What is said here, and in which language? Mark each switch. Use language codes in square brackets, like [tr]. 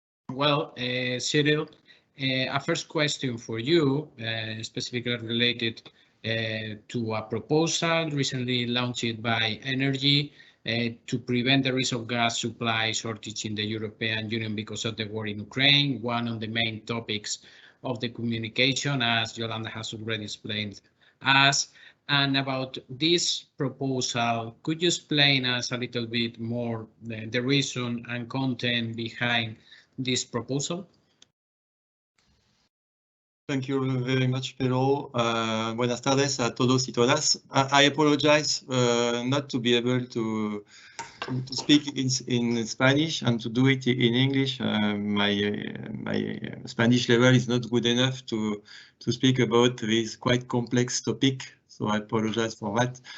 [en] Well, Cyril, a first question for you, specifically related to a proposal recently launched by ENERGY to prevent the risk of gas supply shortage in the European Union because of the war in Ukraine, one of the main topics of the communication, as Yolanda has already explained us. And about this proposal, could you explain us a little bit more the reason and content behind this proposal? Thank you very much, Pedro. [es] Buenas tardes a todos y todas. [en] I apologize not to be able to speak in Spanish and to do it in English. My Spanish level is not good enough to speak about this quite complex topic, so I apologize for that.